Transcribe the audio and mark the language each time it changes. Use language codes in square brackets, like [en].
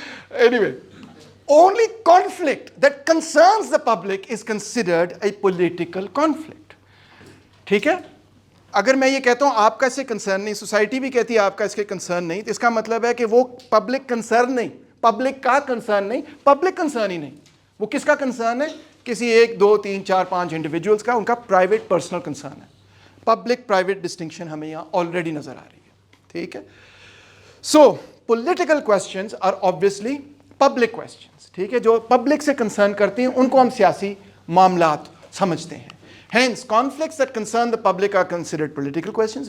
[en] Any only conflict that concerns the public is considered a political conflict. [ur] ٹھیک ہے. اگر میں یہ کہتا ہوں آپ کا اس سے کنسرن نہیں, سوسائٹی بھی کہتی ہے آپ کا اس کے کنسرن نہیں, تو اس کا مطلب ہے کہ وہ پبلک کنسرن نہیں, پبلک کا کنسرن نہیں, پبلک کنسرن ہی نہیں. وہ کس کا کنسرن ہے؟ کسی 1 2 3 4 5 انڈیویجولس کا, ان کا پرائیویٹ پرسنل کنسرن ہے. پبلک پرائیویٹ ڈسٹنکشن ہمیں یہاں آلریڈی نظر آ رہی ہے, ٹھیک ہے. [en] so political questions are obviously public questions, [ur] ٹھیک ہے, جو پبلک سے کنسرن کرتے ہیں ان کو ہم سیاسی معاملات سمجھتے ہیں. [en] Hence, conflicts that concern the public are considered political questions.